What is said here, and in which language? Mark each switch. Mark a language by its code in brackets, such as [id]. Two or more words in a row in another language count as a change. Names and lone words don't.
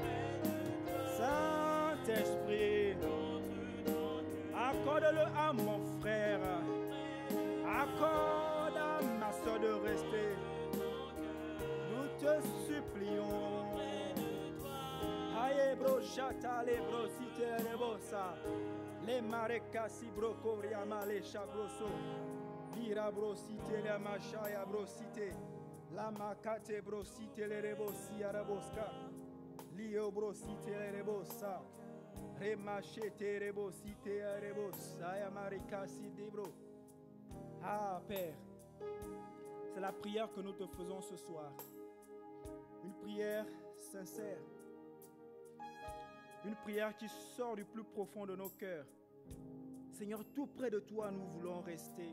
[fr] Saint-Esprit, accorde-le à mon frère. Accorde à ma soeur de rester. Nous te supplions. Aye bro chata le bro site le bossa. Les marekasi bro koriama le chabroso. Lira bro site le machaya bro site. La makate bro site le rebosi araboska. Lio bro site le rebosa. Remachete rebosite rebosa ya marekasi de bro. Ah Père, c'est la prière que nous te faisons ce soir. Une prière sincère. Une prière qui sort du plus profond de nos cœurs. Seigneur, tout près de toi, nous voulons rester.